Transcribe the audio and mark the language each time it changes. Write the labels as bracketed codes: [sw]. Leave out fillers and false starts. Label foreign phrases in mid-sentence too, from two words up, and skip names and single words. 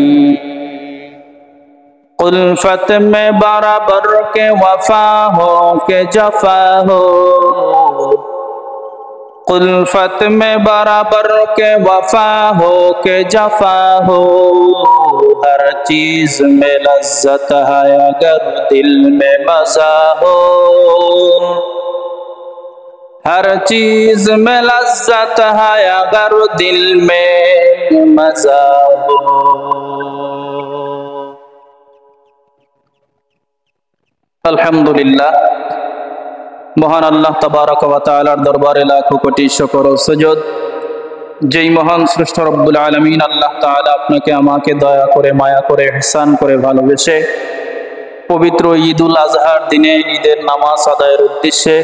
[ur] الفت میں برابر کے وفا ہو کہ جفا ہو الفت میں برابر کے وفا ہو کہ جفا ہو ہر چیز میں لذت ہے اگر دل میں مزہ ہو ہر چیز میں لذت ہے اگر دل میں مزہ ہو আলহামদুলিল্লাহ [bn] মহান আল্লাহ তাবারক ওয়া তাআলার দরবারে লাখো কোটি শুকর ও সুজুদ যেই মহান সৃষ্টি [ar] رب العالمين [bn] আল্লাহ তাআলা আপনাকে আমাকে দয়া করে মায়া করে ইহসান করে ভালোবেসে পবিত্র ঈদুল আজহার দিনে ঈদের নামাজ আদায়ের উদ্দেশ্যে